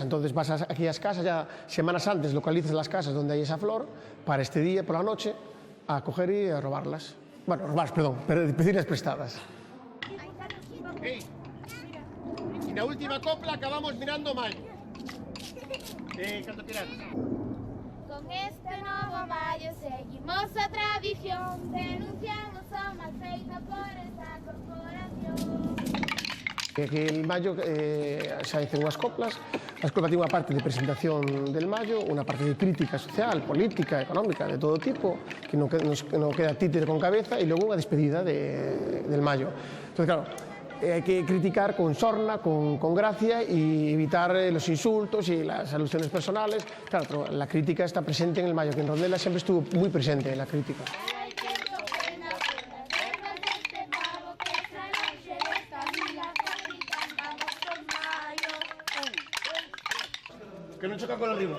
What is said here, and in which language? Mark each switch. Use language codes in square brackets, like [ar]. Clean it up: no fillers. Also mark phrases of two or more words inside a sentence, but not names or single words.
[es] Entonces vas aquí a las casas, ya semanas antes localizas las casas donde hay esa flor, para este día, por la noche, a coger y a robarlas. Bueno, pedirlas prestadas. Hey. Y la última copla acabamos mirando mal. Canto tirar. [gl] Con este novo maio seguimos a tradición, denunciamos o mal feito por esta corporación. [es] Aquí el mayo se hacen unhas coplas. [gl] As coplas [es] tienen unha parte de presentación del mayo, unha parte de crítica social, política, económica, de todo tipo, que non queda títere con cabeza, [gl] e logo unha [es] despedida del mayo. Entonces, claro, hay que criticar con sorna, con gracia y evitar los insultos y las alusiones personales. Claro, pero la crítica está presente en el mayo, que en Redondela siempre estuvo muy presente la crítica. Que no choca con la rima.